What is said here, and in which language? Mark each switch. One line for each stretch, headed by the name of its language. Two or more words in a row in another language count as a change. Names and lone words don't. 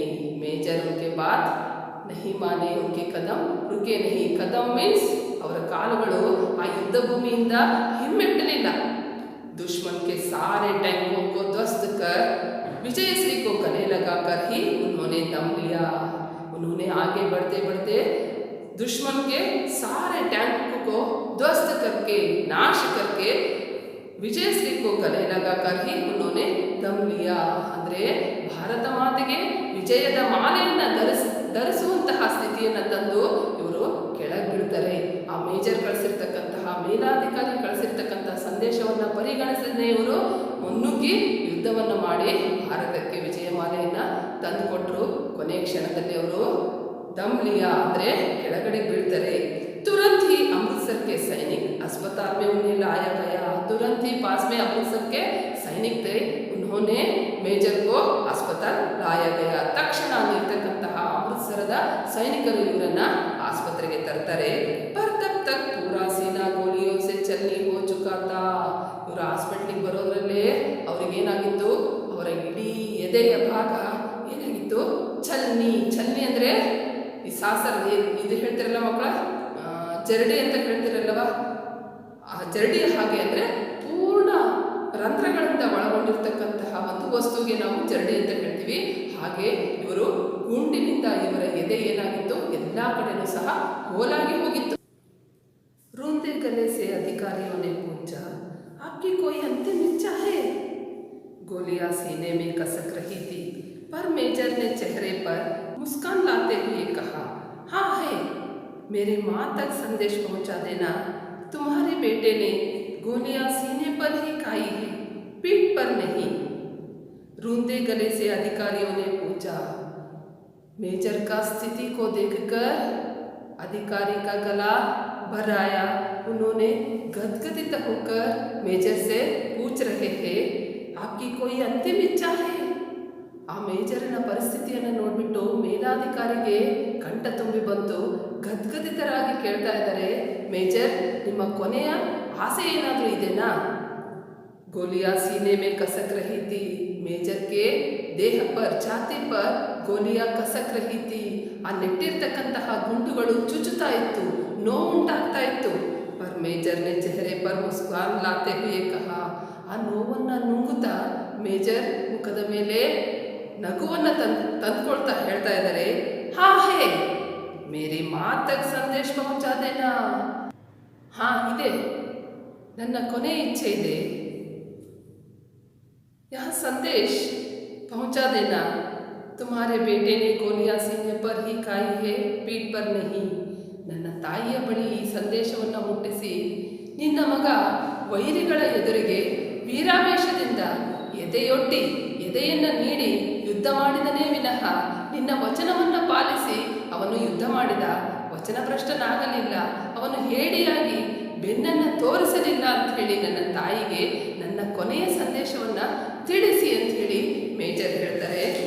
Hindi: मेजर उनके बात नहीं माने, उनके कदम रुके नहीं.
Kannada: कदम मीन्स ಅವರ ಕಾಲುಗಳು ಆ ಯುದ್ಧ ಭೂಮಿಯಿಂದ ಹಿಮ್ಮೆಟ್ಟಲಿಲ್ಲ.
Hindi: दुश्मन के सारे टैंकों को ध्वस्त कर विजयश्री को गले लगाकर ही उन्होंने दम लिया. उन्होंने आगे बढ़ते दुश्मन के सारे टैंकों को ध्वस्त करके, नाश करके ವಿಜಯಶ್ರೀ को गले लगाकर ही उन्होंने दम लिया.
Kannada: ಅಂದರೆ ಭಾರತ ಮಾತೆಗೆ ವಿಜಯದ ಮಾಲೆಯನ್ನು ಧರಿಸುವಂತಹ ಸ್ಥಿತಿಯನ್ನು ತಂದು ಇವರು ಕೆಳಗೆ ಬೀಳ್ತಾರೆ. ಆ ಮೇಜರ್ ಕಳಿಸಿರ್ತಕ್ಕಂತಹ, ಮೇಲಾಧಿಕಾರಿ ಕಳಿಸಿರ್ತಕ್ಕಂತಹ ಸಂದೇಶವನ್ನು ಪರಿಗಣಿಸದೇ ಇವರು ಮುನ್ನುಗ್ಗಿ ಯುದ್ಧವನ್ನು ಮಾಡಿ ಭಾರತಕ್ಕೆ ವಿಜಯ ಮಾಲೆಯನ್ನು ತಂದುಕೊಟ್ರು. ಕೊನೆಯ ಕ್ಷಣದಲ್ಲಿ ಅವರು
Hindi: दम लिया
Kannada: ಅಂದರೆ ಕೆಳಗಡೆ ಬೀಳ್ತಾರೆ.
Hindi: तुरंत ही अमृतसर के सैनिक अस्पताल में उन्हें लाया गया. तुरंत ही पास में अमृतसर के सैनिक थे, उन्होंने मेजर को अस्पताल लाया गया.
Kannada: ತಕ್ಷಣ ಅಲ್ಲಿರ್ತಕ್ಕಂತಹ ಅಮೃತಸರದ ಸೈನಿಕರು ಇವರನ್ನ ಆಸ್ಪತ್ರೆಗೆ ತರ್ತಾರೆ.
Hindi: पर तब तक पूरा सीना गोलियों से चलनी हो चुका था.
Kannada: ಇವರು ಹಾಸ್ಪಿಟ್ಲಿಗೆ ಬರೋದ್ರಲ್ಲೇ ಅವ್ರಿಗೇನಾಗಿತ್ತು, ಅವರ ಇಡೀ ಎದೆಯ ಭಾಗ ಏನಾಗಿತ್ತು, ಚಲ್ನಿ ಅಂದರೆ ಈ ಸಾಸರ ಇದು ಹೇಳ್ತಿರಲ್ಲ ಮಕ್ಕಳ, ಜರಡಿ ಅಂತ ಹೇಳ್ತಿರಲ್ಲವ, ಆ ಜರಡಿಯ ಹಾಗೆ ಅಂದರೆ ಪೂರ್ಣ ರಂಧ್ರಗಳಿಂದ ಒಳಗೊಂಡಿರ್ತಕ್ಕಂತಹ ಒಂದು ವಸ್ತುವಿಗೆ ನಾವು ಜರಡಿ ಅಂತ ಹೇಳ್ತೀವಿ. ಹಾಗೆ ಇವರು ಗುಂಡಿನಿಂದ ಇವರ ಎದೆ ಏನಾಗಿತ್ತು, ಎಲ್ಲ ಕಡೆನೂ ಸಹ ಹೋಲಾಗಿ ಹೋಗಿತ್ತು.
Hindi: रूंधे गले से अधिकारियों ने पूछा, आपकी कोई अंतिम इच्छा है? गोलियां सीने में कसक रही थी, पर मेजर ने चेहरे पर मुस्कान लाते हुए कहा, हाँ है. मेरी माँ तक संदेश पहुँचा देना. तुम्हारे बेटे ने गोलियां सीने पर ही खाई है, पीठ पर नहीं. रूंधे गले से अधिकारियों ने पूछा. मेजर का स्थिति को देखकर अधिकारी का गला भर आया. उन्होंने गदगदित होकर मेजर से पूछ रहे हैं, आपकी कोई अंतिम इच्छा है?
Kannada: ಆ ಮೇಜರಿನ ಪರಿಸ್ಥಿತಿಯನ್ನು ನೋಡಿಬಿಟ್ಟು ಮೇಲಾಧಿಕಾರಿಗೆ ಕಂಠ ತುಂಬಿ ಬಂತು. ಗದ್ಗದಿತರಾಗಿ ಕೇಳ್ತಾ ಇದ್ದಾರೆ, ಮೇಜರ್ ನಿಮ್ಮ ಕೊನೆಯ ಆಸೆ ಏನಾದರೂ ಇದೆನಾ?
Hindi: ಗೋಲಿಯಾ सीने में कसक रही थी. मेजर के देह पर, छाती पर गोलियां कसक रही थी.
Kannada: ಆ ನೆಟ್ಟಿರ್ತಕ್ಕಂತಹ ಗುಂಡುಗಳು ಚುಚ್ಚುತ್ತಾ ಇತ್ತು, ನೋವುಂಟಾಗ್ತಾ ಇತ್ತು.
Hindi: पर मेजर ने चेहरे पर मुस्कान लाते हुए कहा.
Kannada: ಆ ನೋವನ್ನು ನುಂಗುತ್ತಾ ಮೇಜರ್ ಮುಖದ ಮೇಲೆ ನಗುವನ್ನು ತಂದುಕೊಳ್ತಾ ಹೇಳ್ತಾ ಇದ್ದಾರೆ,
Hindi: हाँ है मेरी मात तक संदेश पहुँचा देना.
Kannada: ಹಾ ಇದೆ, ನನ್ನ ಕೊನೆ ಇಚ್ಛೆ ಇದೆ.
Hindi: यह संदेश पहुंचा देना. तुम्हारे बेटे ने गोलियां सीने पर ही खाई है, पीठ पर नहीं.
Kannada: ನನ್ನ ತಾಯಿಯ ಬಳಿ ಈ ಸಂದೇಶವನ್ನು ಮುಟ್ಟಿಸಿ, ನಿನ್ನ ಮಗ ವೈರಿಗಳ ಎದುರಿಗೆ ವೀರಾವೇಶದಿಂದ ಎದೆಯೊಡ್ಡಿ, ಎದೆಯನ್ನು ನೀಡಿ ಯುದ್ಧ ಮಾಡಿದನೇ ವಿನಃ ನಿನ್ನ ವಚನವನ್ನು ಪಾಲಿಸಿ ಅವನು ಯುದ್ಧ ಮಾಡಿದ, ವಚನಭ್ರಷ್ಟನಾಗಲಿಲ್ಲ, ಅವನು ಹೇಡಿಯಾಗಿ ಬೆನ್ನನ್ನು ತೋರಿಸಲಿಲ್ಲ ಅಂತ ಹೇಳಿ ನನ್ನ ತಾಯಿಗೆ ನನ್ನ ಕೊನೆಯ ಸಂದೇಶವನ್ನು ತಿಳಿಸಿ ಅಂತ ಹೇಳಿ ಮೇಜರ್ ಹೇಳ್ತಾರೆ.